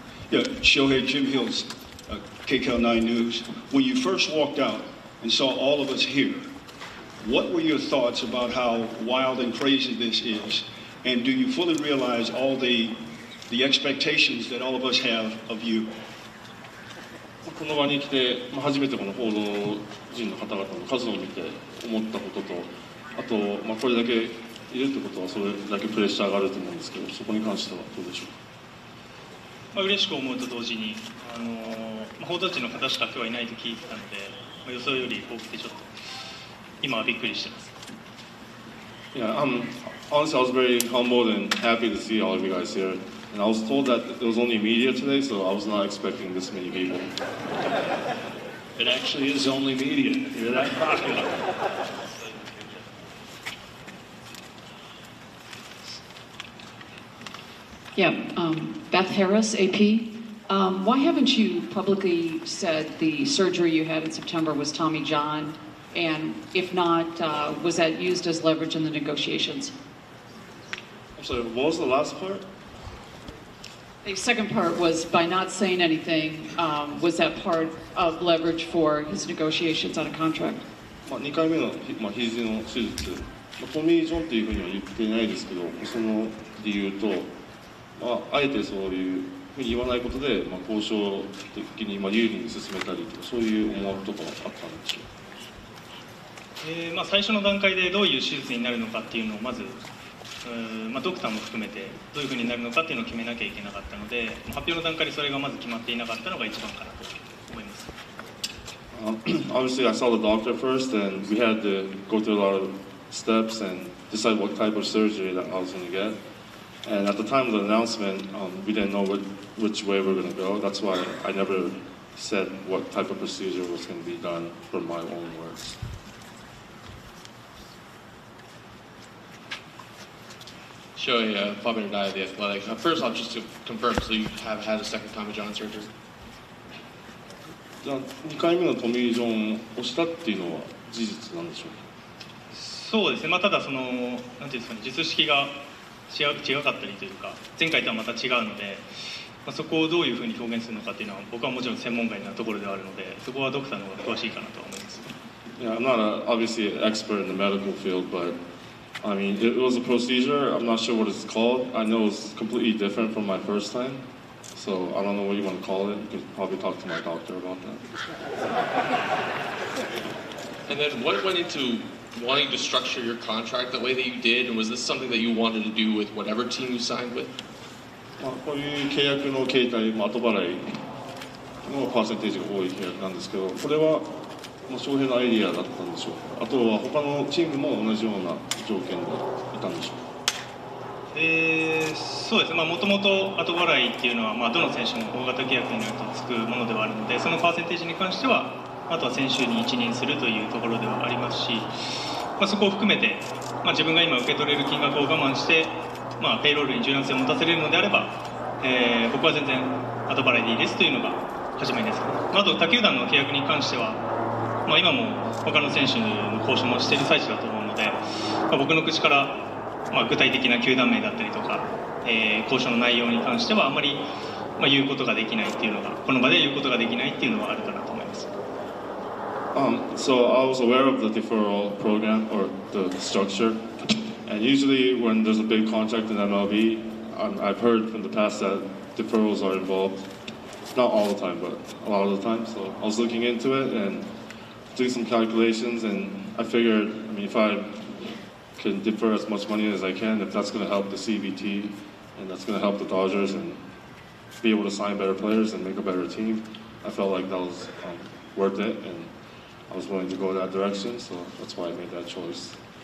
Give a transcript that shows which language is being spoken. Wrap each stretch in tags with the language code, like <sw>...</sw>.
<en>Yeah, Shohei, Jim Hills, KCAL 9 News. When you first walked out and saw all of us here, what were your thoughts about how wild and crazy this is? And do you fully realize all the expectations that all of us have of you?</en> <ja>この場に来て、初めてこの報道陣の方々の数を見て思ったことと、あと、これだけいるってことはそれだけプレッシャーがあると思うんですけど、そこに関してはどうでしょうか。嬉しく思うと同時に、報道陣の方しか今日はいないと聞いてたので、予想より多くてちょっと今はびっくりしてます。</ja> <en>Yeah, honestly, I was very humbled and happy to see all of you guys here. And I was told that it was only media today, so I was not expecting this many people. It actually is only media. You're that popular. Yeah, Beth Harris, AP. Why haven't you publicly said the surgery you had in September was Tommy John? And if not, was that used as leverage in the negotiations? I'm sorry, what was the last part? The second part was by not saying anything, was that part of leverage for his negotiations on a contract?</en> <ja>2回目の肘の手術、トミー・ジョンっていうふうには言ってないですけど、その理由と、あえてそういうふうに言わないことで、交渉的に有利に進めたりとか、そういう思惑とかはあったんでしょうか。最初の段階でどういう手術になるのかっていうのをまず、ドクターも含めてどういうふうになるのかっていうのを決めなきゃいけなかったので、発表の段階でそれがまず決まっていなかったのが一番かなと思います。</ja> <en>Obviously, I saw the doctor first, and we had to go through a lot of steps and decide what type of surgery that I was going to get. And at the time of the announcement, we didn't know which way we were going to go. That's why I never said what type of procedure was going to be done from my own words. Shohei, Bob Benedict of The Athletic. First off, just to confirm, so you have had a second Tommy John surgery?</en> <ja>じゃあ2回目のトミー・ジョンをしたっていうのは事実なんでしょうか。そうですね、ただその、なんていうんですかね、術式が違かったりというか、前回とはまた違うので、そこをどういうふうに表現するのかっていうのは、僕はもちろん専門外なところではあるので、そこはドクターの方が詳しいかなとは思います。</ja> <en>Yeah, I'm not obviously an expert in the medical field, but I mean, it was a procedure. I'm not sure what it's called. I know it's completely different from my first time. So I don't know what you want to call it. You could probably talk to my doctor about that. And then what went into wanting to structure your contract the way that you did? And was this something that you wanted to do with whatever team you signed with?</en> <ja>こういう契約の形態、後払いのパーセンテージが多い契約なんですけど、これは翔平のアイディアだったんでしょうか。あとは他のチームも同じような条件でいたんでしょうか。そうですね、もともと後払いっていうのは、どの選手も大型契約になるとつくものではあるので、そのパーセンテージに関しては、あとは選手に一任するというところではありますし、そこを含めて、自分が今受け取れる金額を我慢して、ペイロールに柔軟性を持たせれるのであれば、僕は全然後払いでいいですというのが始まりです。あと他球団の契約に関しては、今も他の選手の交渉もしている最中だと思うので、僕の口から、具体的な球団名だったりとか、交渉の内容に関してはあまり、言うことができないっていうのが、この場で言うことができないっていうのはあるかなと思います。</ja> <en>So I was aware of the deferral program or the structure, and usually when there's a big contract in MLB, I've heard from the past that deferrals are involved. Not all the time, but a lot of the time. So I was looking into it and doing some calculations, and I figured, if I can defer as much money as I can, if that's going to help the CBT and that's going to help the Dodgers and be able to sign better players and make a better team, I felt like that was worth it, and I was willing to go that direction, so that's why I made that choice.</en>